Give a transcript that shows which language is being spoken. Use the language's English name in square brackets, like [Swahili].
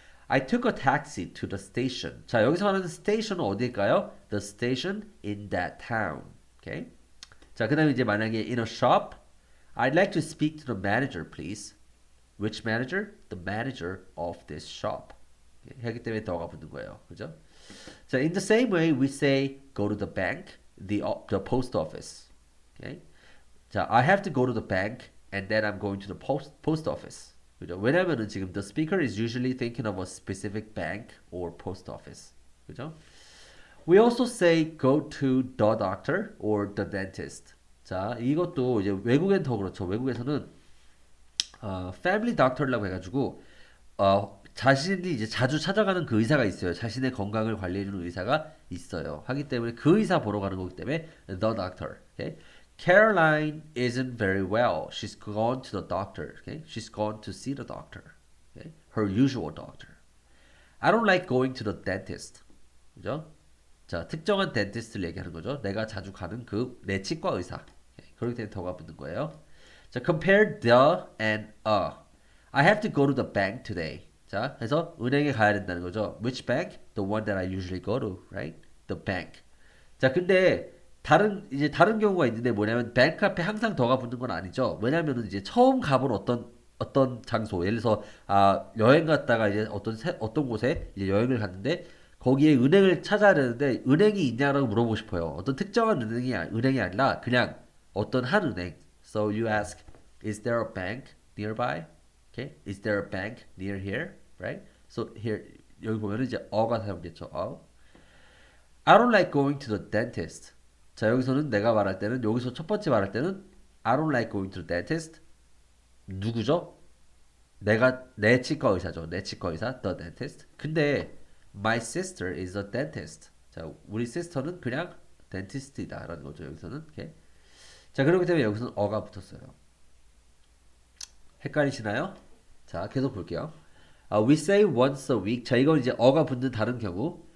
[English] I took a taxi to the station. [Korean] 자, 여기서 말하는 station은 어디일까요? [English] The station in that town. Okay? [Korean] 자, 그다음에 이제 만약에 [English] in a shop, I'd like to speak to the manager, please. Which manager? The manager of this shop. [Korean] 하기 때문에 더가 붙는 거예요. 그죠? [English] 자, in the same way, we say go to the bank, the post office. Okay? 자, I have to go to the bank, and then I'm going to the post office. [Korean] 그죠? 왜냐면은 지금 [English] the speaker is usually thinking of a specific bank or post office. [Korean] 그죠? [English] We also say go to the doctor or the dentist. [Korean] 자, 이것도 이제 외국엔 더 그렇죠. 외국에서는 family doctor라고 해가지고 자신이 이제 자주 찾아가는 그 의사가 있어요. 자신의 건강을 관리해주는 의사가 있어요. 하기 때문에 그 의사 보러 가는 거기 때문에 the doctor. [English] Okay? Caroline isn't very well. She's gone to the doctor. Okay? She's gone to see the doctor. Okay? Her usual doctor. I don't like going to the dentist. [Korean] 그죠? 자, 특정한 dentist를 얘기하는 거죠. 내가 자주 가는 그 내 치과 의사. 오케이, 그렇기 때문에 더가 붙는 거예요. [English] 자, compare the and a. I have to go to the bank today. [Korean] 자, 그래서 은행에 가야 된다는 거죠. [English] Which bank? The one that I usually go to, right? The bank. [Korean] 자, 근데 다른 경우가 있는데 뭐냐면 bank 앞에 항상 더가 붙는 건 아니죠. 왜냐면은 이제 처음 가본 어떤 장소, 예를 들어서 여행 갔다가 이제 어떤 곳에 이제 여행을 갔는데 거기에 은행을 찾아야 되는데 은행이 있냐라고 물어보고 싶어요. 어떤 특정한 은행이 아니라 그냥 어떤 한 은행. [English] So you ask, is there a bank nearby? Okay, is there a bank near here? Right? So here [Korean] 여기 보면은 이제 어가 사용됐죠. [English] I don't like going to the dentist. [Korean] 자, 여기서는 내가 말할 때는 여기서 첫 번째 말할 때는 [English] I don't like going to the dentist. [Korean] 누구죠? 내 치과 의사죠. 내 치과 의사, the dentist. 근데 [English] my sister is a dentist. [Korean] 자, 우리 sister는 그냥 dentist이다라는 거죠. 여기서는. 오케이. 자, 그렇기 때문에 여기서는 어가 붙었어요. 헷갈리시나요? 자, 계속 볼게요. [English] We say once a week. [Korean] 자, 이건 이제 어가 붙는 다른 경우.